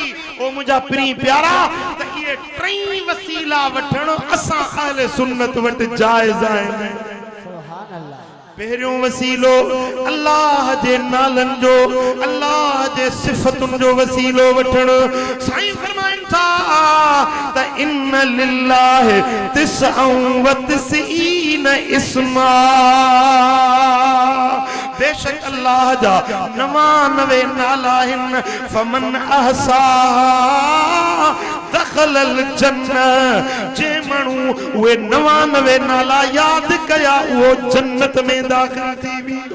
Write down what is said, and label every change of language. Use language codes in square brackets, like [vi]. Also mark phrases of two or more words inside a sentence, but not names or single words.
[sd] ओ मुंहिंजा प्री प्यारा, त इहे 3 वसीला वठण असां अहले सुन्नत वटि जाइज़ आहिनि। [ar] سبحان الله. [sd] पहिरियों वसीलो अल्लाह जे नालनि जो, अल्लाह जे सिफ़तुनि जो वसीलो वठण। साईं फरमाइनि था त [ar] إن لله 99 اسما, [sd] बेशक अल्लाह जा 99 नाला आहिनि। [ar] فمن أحصاها دخل الجنة, [sd] जे माण्हू उहे 99 नाला यादि कया उहो जन्नत में दाख़िल थी वेंदो।